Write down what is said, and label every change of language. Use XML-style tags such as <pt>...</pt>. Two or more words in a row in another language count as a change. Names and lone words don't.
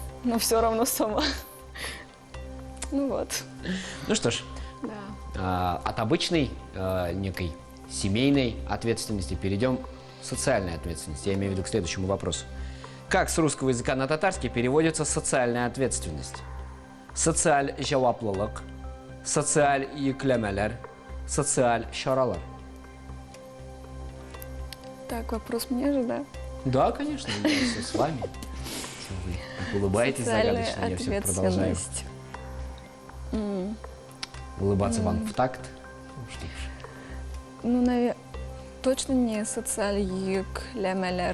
<ru>но все равно сама. Ну вот, Ну что ж, да. от обычной некой семейной ответственности перейдем к социальной ответственности. Я имею в виду к следующему вопросу. Как с русского языка на татарский переводится социальная ответственность?</ru> <tt>Социаль жаваплылык, социаль yüklеmeler, социаль шаралар.</tt> <ru>Так, вопрос мне же, да? Да, конечно, я все с вами. Вы так улыбаетесь Социальная загадочно, я все продолжаю ответственность. улыбаться вам в такт. Ну, что ж. Ну, наверное, точно не социальюклемелер.</ru>